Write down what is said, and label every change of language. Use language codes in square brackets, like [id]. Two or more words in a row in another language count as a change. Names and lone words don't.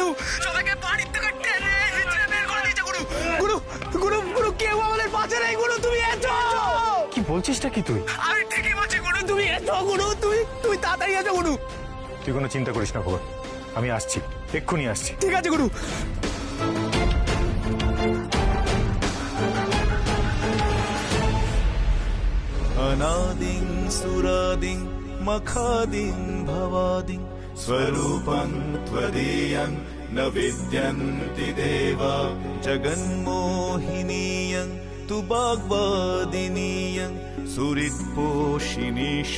[bn] সবাইকে বাড়ি থেকে টেনে হিচড়ে বের করে দিয়েছে গুরু। গুরু গুরু গুরু, কেউ আমাদের পাশে নেই গুরু, তুমি এসো। কি বলছিসটা কি তুই? আমি ঠিকই বলছি গুরু, তুমি এসো গুরু, তুই তাড়াতাড়ি এসো গুরু। তুই কোনো চিন্তা করিস না ভগত, আমি আসছি, এক্ষুনি আসছি। ঠিক আছে গুরু। [sa] अनादिं सुरादिं मखादिं भवादिं स्वरूपं त्वदीयं न विद्यन्ति देवा जगन्मोहिनीयं तु वाग्वादिनीयं सुहृत्पोषिणी